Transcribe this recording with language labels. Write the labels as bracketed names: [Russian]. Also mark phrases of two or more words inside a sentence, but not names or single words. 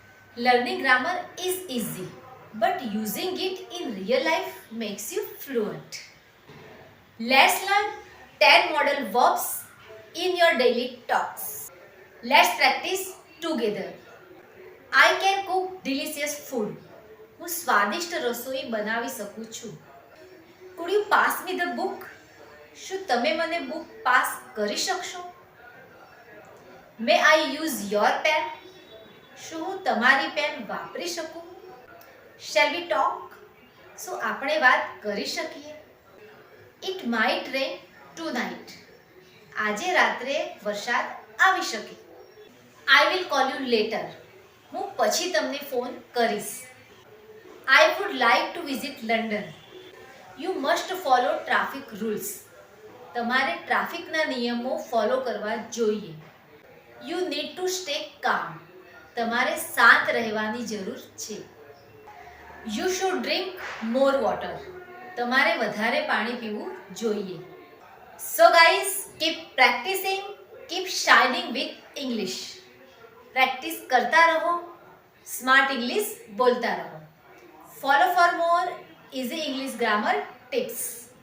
[English] Learning grammar is easy, but using it in real life makes you fluent. Let's learn 10 model verbs in your daily talks. Let's practice together. I can cook delicious food. [Gujarati] હું સ્વાદિષ્ટ રસોઈ બનાવી શકું છું. [English] Could you pass me the book? [Gujarati] શું તમે મને બુક પાસ કરી શકશો? [English] May I use your pen? [Gujarati] શું હું તમારી પેન વાપરી શકું? [English] Shall we talk? [Gujarati] શું આપણે વાત કરી શકીએ? [English] It might rain tonight. [Gujarati] આજે રાત્રે વરસાદ આવી શકે. [English] I will call you later. [Gujarati] હું પછી તમને ફોન કરીશ. [English] I would like to visit London. You must follow traffic rules. [Gujarati] તમારે ટ્રાફિકના નિયમો ફોલો કરવા જોઈએ. [English] You need to stay calm. [Gujarati] તમારે શાંત રહેવાની જરૂર છે. [English] You should drink more water. [Gujarati] તમારે વધારે પાણી પીવું જોઈએ. [English] So guys, keep practicing, keep shining with English. [Gujarati] પ્રેક્ટિસ કરતા રહો, [English] smart English [Gujarati] બોલતા રહો. [English] Follow for more easy English grammar tips.